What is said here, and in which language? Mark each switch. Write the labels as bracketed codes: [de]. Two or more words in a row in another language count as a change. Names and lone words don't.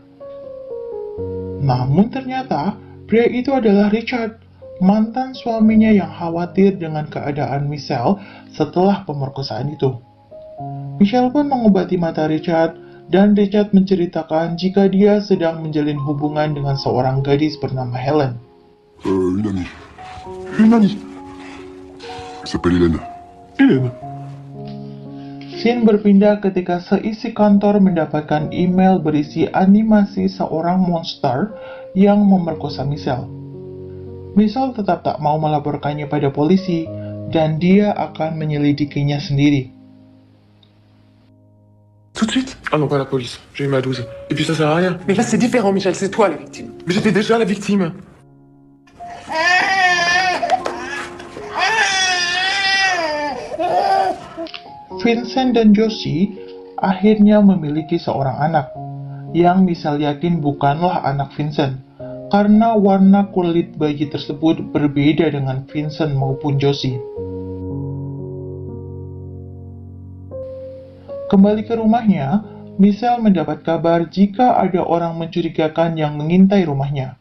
[id] Namun ternyata, pria itu adalah Richard, mantan suaminya yang khawatir dengan keadaan Michelle setelah pemerkosaan itu. Michelle pun mengobati mata Richard, dan Richard menceritakan jika dia sedang menjalin hubungan dengan seorang gadis bernama Helen. [fr] Une amie. Une amie. Elle s'appelle Hélène. Helen. [id] Scene berpindah ketika seisi kantor mendapatkan email berisi animasi seorang monster yang memerkosa Michelle. Michelle tetap tak mau melaporkannya pada polisi, dan dia akan menyelidikinya sendiri. [fr] Tout de suite? Ah non, pas la police. J'ai eu ma dose. Et puis ça sert à rien. Mais là, c'est différent, Michel. C'est toi la victime. Mais j'étais déjà la victime. [id] Vincent dan Josie akhirnya memiliki seorang anak, yang Michelle yakin bukanlah anak Vincent, karena warna kulit bayi tersebut berbeda dengan Vincent maupun Josie. Kembali ke rumahnya, Michelle mendapat kabar jika ada orang mencurigakan yang mengintai rumahnya.